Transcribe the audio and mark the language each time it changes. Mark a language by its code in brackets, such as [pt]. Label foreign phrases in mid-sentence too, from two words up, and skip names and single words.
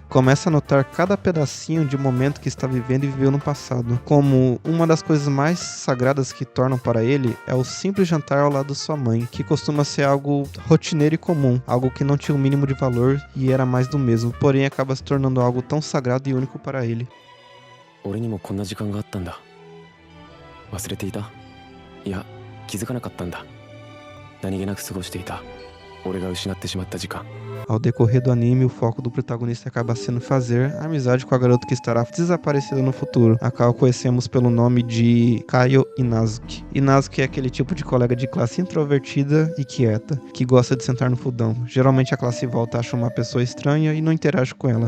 [pt] Começa a notar cada pedacinho de momento que está vivendo e viveu no passado, como uma das coisas mais sagradas que tornam para ele é o simples jantar ao lado de sua mãe, que costuma ser algo rotineiro e comum, algo que não tinha o mínimo de valor e era mais do mesmo, porém acaba se tornando algo tão sagrado e único para ele. [ja] 俺にもこんな時間があったんだ忘れていたいや気づかなかったんだ何気なく過ごしていた俺が失ってしまった時間 [pt] Ao decorrer do anime, o foco do protagonista acaba sendo fazer amizade com a garota que estará desaparecida no futuro, a qual conhecemos pelo nome de Kaio Inazuki. Inazuki é aquele tipo de colega de classe introvertida e quieta, que gosta de sentar no fundão. Geralmente a classe volta acha uma pessoa estranha e não interage com ela.